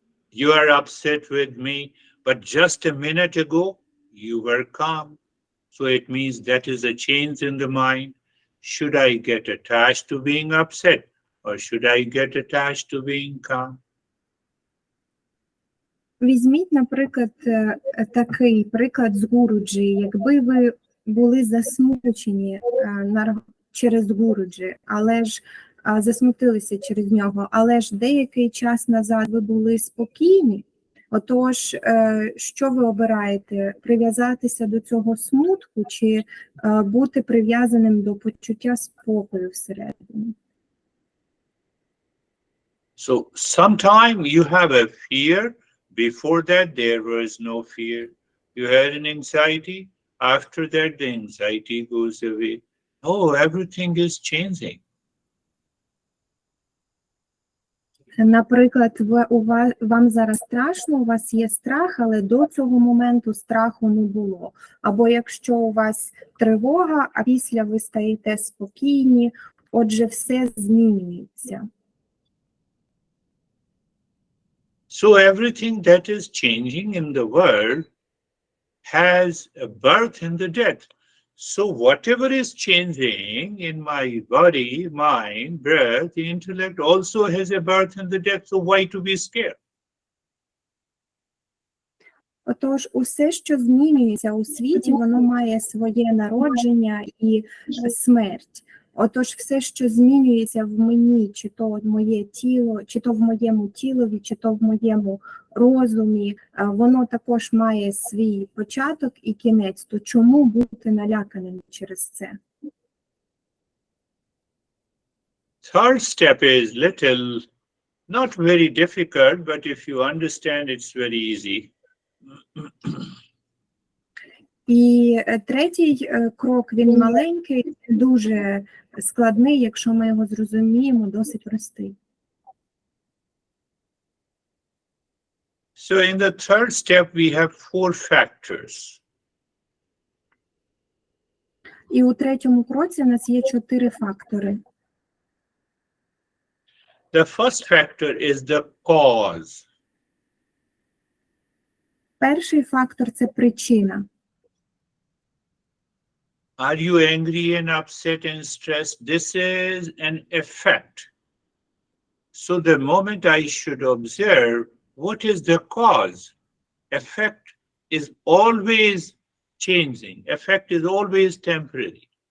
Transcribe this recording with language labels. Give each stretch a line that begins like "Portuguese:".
English: You are upset with me, but just a minute ago, you were calm. So it means that is a change in the mind. Should I get attached to being upset? Or should I get attached to being calm?
Ukrainian: Візьміть, наприклад, такий приклад з Гуруджі. Якби ви були засмучені через Гуруджі, але ж засмутилися через нього, але ж деякий час назад ви були спокійні, отож, що ви обираєте? Прив'язатися до цього смутку чи бути прив'язаним до почуття спокою всередині?
English: So sometime you have a fear. Before that, there was no fear. You had an anxiety. After that, the anxiety goes away. Oh, everything is changing.
Ukrainian: Наприклад, вам зараз страшно, у вас є страх, але до цього моменту страху не було. Або якщо у вас тривога, а після ви стаєте спокійні, отже, все змінюється.
English: So everything that is changing in the world has a birth and a death. So whatever is changing in my body, mind, breath, the intellect also has a birth and a death. So why to be scared?
Ukrainian: Отож, усе, що змінюється у світі, воно має своє народження і смерть. Отож, все, що змінюється в мені, чи то моє тіло, чи то в моєму тілові, чи то в моєму розумі, воно також має свій початок і кінець. То чому бути наляканим через це?
English: Third step is little, not very difficult, but if you understand, it's very easy.
Ukrainian: І третій крок, він маленький, дуже складний, якщо ми його зрозуміємо, досить простий.
English: So in the third step, we have 4 factors.
Ukrainian: І у третьому кроці у нас є 4 фактори.
English: The first factor is the cause.
Ukrainian: Перший фактор – це причина.
English: Are you angry and upset and stressed? This is an effect. So the moment I should observe what is the cause. Effect is always changing. Effect is always temporary.